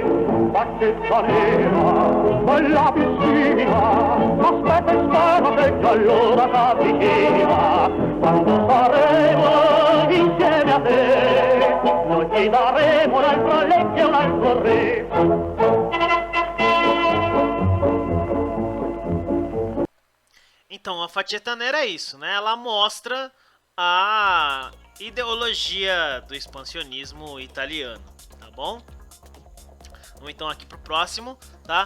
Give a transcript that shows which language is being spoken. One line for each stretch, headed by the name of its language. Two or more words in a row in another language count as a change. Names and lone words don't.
Italian: Facetta nera, bella piscina, aspetta e spera che già l'ora s'avvicina, quando saremo insieme a te, noi ti daremo un'altra legge e un altro re.
Portuguese: Então, a Faceta Nera é isso, né? Ela mostra a ideologia do expansionismo italiano, tá bom? Vamos então aqui pro próximo, tá?